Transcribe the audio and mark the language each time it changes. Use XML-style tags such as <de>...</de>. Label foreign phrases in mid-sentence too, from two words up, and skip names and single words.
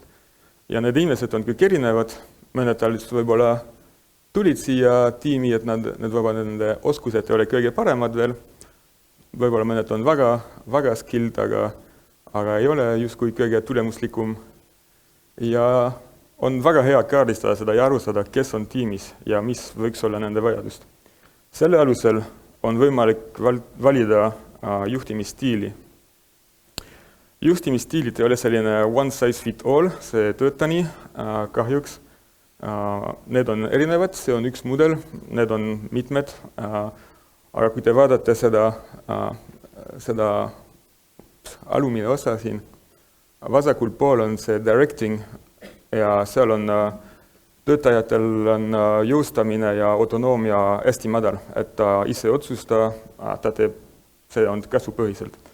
<et>Ja need inimesed on kõik erinevad, mõned võib-olla tulid siia tiimi, et nende oskused ei ole kõige paremad veel, võib-olla mõned on väga skilled, aga ei ole justkui kõige tulemuslikum. Ja on väga hea kaardistada seda ja aru saada, kes on tiimis ja mis võiks olla nende vajadust. Selle alusel on võimalik valida juhtimisstiili. Juhtimisstiilid ei ole selline</et> <en>one size fit all,</en> <et>see tööta nii kahjuks. Need on erinevad, see on üks mudel, need on mitmed. Aga kui te vaadate seda alumine osa siin, vasakul pool on see directing ja seal on töötajatel on jõustamine ja autonoomia hästi madal, et ta ise otsusta, ta teeb, see on käsupõhiselt.</et>